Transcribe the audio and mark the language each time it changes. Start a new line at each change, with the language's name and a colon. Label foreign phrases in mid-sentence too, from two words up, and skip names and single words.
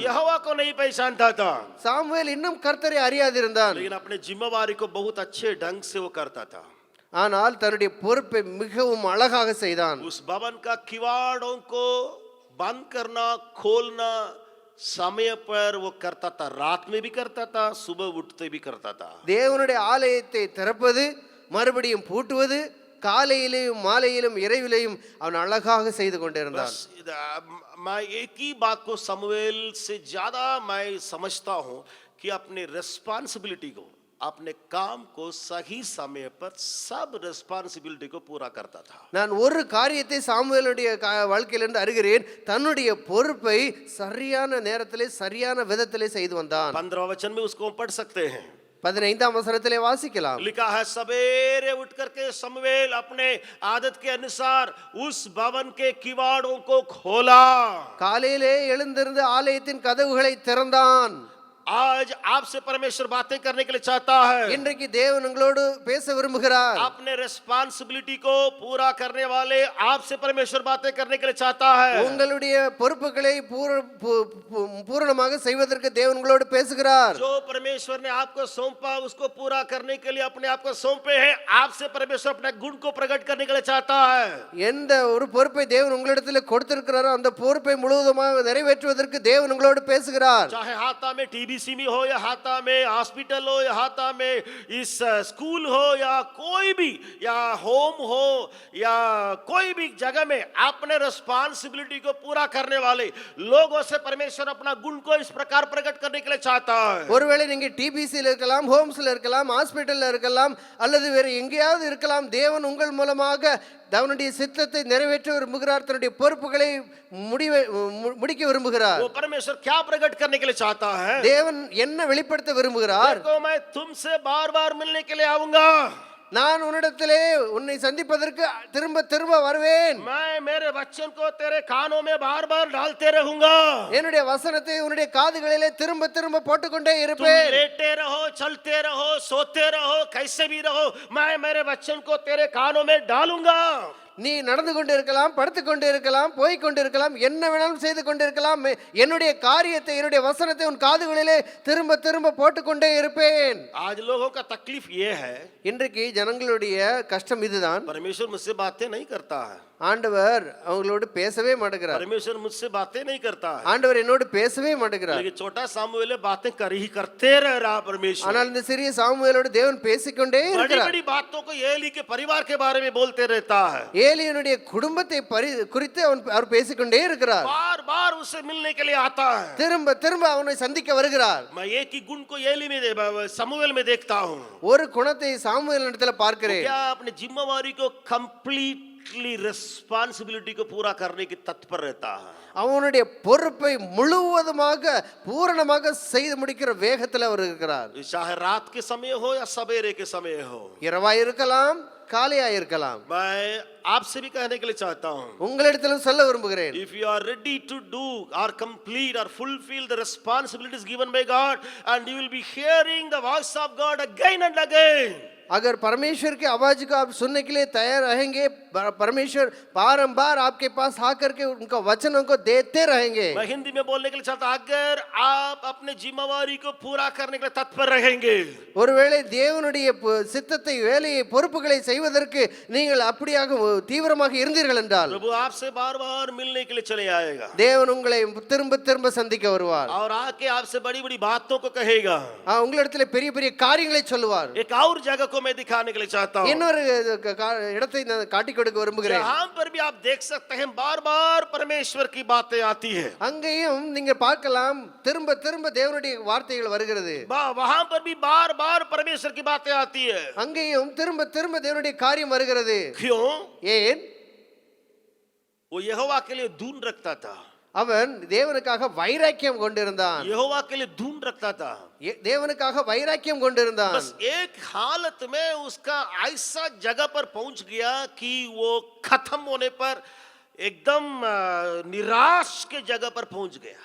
Hindi: यहोवा को नहीं पहचानता था,
Tamil: சாமுவேல் இன்னும் கர்த்தரை அறியாதிருந்தான்.
Hindi: लेकिन अपने जिम्मेवारी को बहुत अच्छे ढंग से वो करता था।
Tamil: ஆனால் தன்னுடைய பொறுப்பை மிகவும் அழகாக செய்தான்.
Hindi: उस भवन का किवाड़ों को बंद करना खोलना समय पर वो करता था, रात में भी करता था, सुबह उठते भी करता था।
Tamil: தேவனுடைய ஆலயத்தை திறப்பது மறுபடியும் பூட்டுவது காலையிலேயும் மாலையிலும் இரவிலேயும் அவன் அழகாக செய்து கொண்டிருந்தான்.
Hindi: मैं एक ही बात को समूएल से ज्यादा मैं समझता हूं कि अपने रिस्पांसिबिलिटी को, अपने काम को सही समय पर सब रिस्पांसिबिलिटी को पूरा करता था।
Tamil: நான் ஒரு காரியத்தை சாமுவேலுடைய வாழ்க்கையிலிருந்து அறிகிறேன். தன்னுடைய பொறுப்பை சரியான நேரத்திலே சரியான விதத்திலே செய்து வந்தான்.
Hindi: 15 वचन में उसको पढ़ सकते हैं।
Tamil: 15ஆம் வசனத்திலே வாசிக்கலாம்.
Hindi: लिखा है, सवेरे उठ करके समूएल अपने आदत के अनुसार उस भवन के किवाड़ों को खोला।
Tamil: காலையிலே எழுந்திருந்து ஆலயத்தின் கதவுகளை திறந்தான்.
Hindi: आज आपसे परमेश्वर बातें करने के लिए चाहता है।
Tamil: இன்றைக்கு தேவன் உங்களோடு பேச விரும்புகிறார்.
Hindi: अपने रिस्पांसिबिलिटी को पूरा करने वाले आपसे परमेश्वर बातें करने के लिए चाहता है।
Tamil: உங்களுடைய பொறுப்புகளை பூரணமாக செய்வதற்கு தேவன் உங்களோடு பேசுகிறார்.
Hindi: जो परमेश्वर ने आपको सौंपा उसको पूरा करने के लिए अपने आप को सौंपे हैं, आपसे परमेश्वर अपने गुण को प्रकट करने के लिए चाहता है।
Tamil: எந்த ஒரு பொறுப்பை தேவன் உங்களிடத்தில் கொடுத்திருக்கிறாரோ அந்த பொறுப்பை முழுவதுமாக நிறைவேற்றுவதற்கு தேவன் உங்களோடு பேசுகிறார்.
Hindi: चाहे हाथा में टीवी डीसी में हो या हाथा में, हॉस्पिटल हो या हाथा में, इस स्कूल हो या कोई भी, या होम हो या कोई भी जगह में अपने रिस्पांसिबिलिटी को पूरा करने वाले लोगों से परमेश्वर अपना गुण को इस प्रकार प्रकट करने के लिए चाहता है।
Tamil: ஒருவேளை நீங்க டிபிசில இருக்கலாம், ஹோம்ஸ்ல இருக்கலாம், ஹாஸ்பிட்டல்ல இருக்கலாம், அல்லது வேற எங்கேயாவது இருக்கலாம். தேவன் உங்கள் மூலமாக தேவனுடைய சித்தத்தை நிறைவேற்ற விரும்புகிறார். தன்னுடைய பொறுப்புகளை முடிக்க விரும்புகிறார்.
Hindi: वो परमेश्वर क्या प्रकट करने के लिए चाहता है?
Tamil: தேவன் என்ன வெளிப்படுத்த விரும்புகிறார்?
Hindi: देखो मैं तुमसे बार-बार मिलने के लिए आऊंगा,
Tamil: நான் உன்னிடத்திலே உன்னை சந்திப்பதற்கு திரும்ப திரும்ப வருவேன்.
Hindi: मैं मेरे वचन को तेरे कानों में बार-बार डालते रहूंगा,
Tamil: என்னுடைய வசனத்தை உன்னுடைய காதுகளிலே திரும்ப திரும்ப போட்டுக்கொண்டே
Hindi: तुम
Tamil: இருப்பேன்.
Hindi: लेटे रहो, चलते रहो, सोते रहो, कैसे भी रहो, मैं मेरे वचन को तेरे कानों में डालूंगा।
Tamil: நீ நடந்து கொண்டு இருக்கலாம், படுத்து கொண்டு இருக்கலாம், போய் கொண்டு இருக்கலாம், என்ன வேணாலும் செய்து கொண்டு இருக்கலாம். என்னுடைய காரியத்தை, என்னுடைய வசனத்தை உன் காதுகளிலே திரும்ப திரும்ப போட்டுக்கொண்டே இருப்பேன்.
Hindi: आज लोगों का तकलीफ ये है,
Tamil: இன்றைக்கு ஜனங்களுடைய கஷ்டம் இதுதான்.
Hindi: परमेश्वर मुझसे बातें नहीं करता है,
Tamil: ஆண்டவர் அவங்களோடு பேசவே மாட்டேங்கிறார்.
Hindi: परमेश्वर मुझसे बातें नहीं करता है,
Tamil: ஆண்டவர் என்னோடு பேசவே மாட்டேங்கிறார்.
Hindi: लेकिन छोटा सामुएल बातें कर ही करते रह रहा परमेश्वर।
Tamil: ஆனால் இந்த சிறிய சாமுவேலோடு தேவன் பேசிக்கொண்டே
Hindi: बड़ी
Tamil: இருக்கிறார்.
Hindi: बड़ी बातों को एली के परिवार के बारे में बोलते रहता है,
Tamil: ஏலியனுடைய குடும்பத்தை குறித்து அவர் பேசிக்கொண்டே இருக்கிறார்.
Hindi: बार बार उसे मिलने के लिए आता है।
Tamil: திரும்ப திரும்ப அவனை சந்திக்க வருகிறார்.
Hindi: मैं एक ही गुण को एली में समूएल में देखता हूँ,
Tamil: ஒரு குணத்தை சாமுவேலிடத்துல பார்க்கிறேன்.
Hindi: क्या अपनी जिम्मेवारी को
English: completely responsibility
Hindi: को पूरा करने की तत्पर रहता है।
Tamil: அவனுடைய பொறுப்பை முழுவதுமாக பூரணமாக செய்து முடிக்கிற வேகத்தில் அவர் இருக்கிறார்.
Hindi: चाहे रात के समय हो या सवेरे के समय हो,
Tamil: இரவாய் இருக்கலாம், காலையாய் இருக்கலாம்.
Hindi: मैं आपसे भी कहने के लिए चाहता हूँ,
Tamil: உங்களிடத்திலும் சொல்ல விரும்புகிறேன்,
English: if you are ready to do or complete or fulfill the responsibilities given by God, and you will be hearing the voice of God again and again,
Hindi: अगर परमेश्वर के आवाज को आप सुनने के लिए तैयार रहेंगे, परमेश्वर बारंबार आपके पास आकर के उनका वचनों को देते रहेंगे. मैं हिंदी में बोलने के लिए चाहता, अगर आप अपने जिम्मेवारी को पूरा करने के लिए तत्पर रहेंगे,
Tamil: ஒருவேளை தேவனுடைய சித்தத்தை, வேலையை, பொறுப்புகளை செய்வதற்கு நீங்கள் அப்படியாக தீவிரமாக இருந்தீர்கள் என்றால்
Hindi: प्रभु आपसे बार बार मिलने के लिए चले आएगा,
Tamil: தேவன் உங்களை திரும்ப திரும்ப சந்திக்க வருவார்.
Hindi: और आके आपसे बड़ी बड़ी बातों को कहेगा,
Tamil: உங்களிடத்துல பெரிய பெரிய காரியங்களை சொல்லுவார்.
Hindi: एक और जगह को मैं दिखाने के लिए चाहता हूँ,
Tamil: இன்னொரு இடத்தை நான் காட்டிக் கொடுக்க விரும்புகிறேன்.
Hindi: जहाँ पर भी आप देख सकते हैं बार बार परमेश्वर की बातें आती है,
Tamil: அங்கேயும் நீங்க பார்க்கலாம், திரும்ப திரும்ப தேவனுடைய வார்த்தைகள் வருகிறது.
Hindi: वहां पर भी बार बार परमेश्वर की बातें आती है,
Tamil: அங்கேயும் திரும்ப திரும்ப தேவனுடைய காரியம் வருகிறது.
Hindi: क्यों?
Tamil: ஏன்?
Hindi: वो यहोवा के लिए धून रखता था,
Tamil: அவன் தேவனுக்காக வைராக்கியம் கொண்டிருந்தான்.
Hindi: यहोवा के लिए धून रखता था,
Tamil: தேவனுக்காக வைராக்கியம் கொண்டிருந்தான்.
Hindi: बस एक हालत में उसका ऐसा जगह पर पहुंच गया कि वो खत्म होने पर एकदम निराश के जगह पर पहुंच गया।